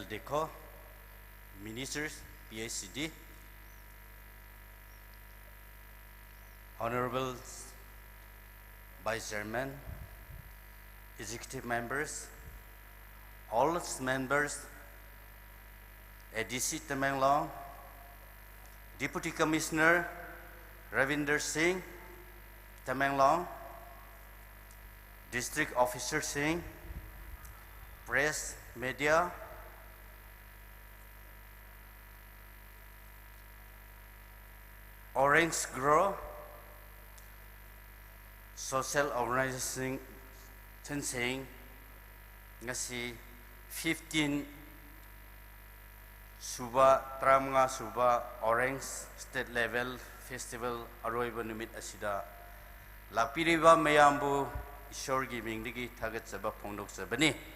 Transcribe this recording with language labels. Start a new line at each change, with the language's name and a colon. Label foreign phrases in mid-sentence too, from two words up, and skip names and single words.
English: Deco, Ministers, PhD, Honorable Vice Chairman, Executive Members, all members, ADC Tamenglong, Deputy Commissioner Ravinder Singh, Tamenglong, District Officer Singh, press, media,
Manipuri: Orange Grow,
English: social organization saying
Manipuri: ngasi 15 suba tramnga suba Orange State Level Festival aroiba numit asida lakpiriba mayambu ishorgi mingdigi thagatsaba phongdoksabani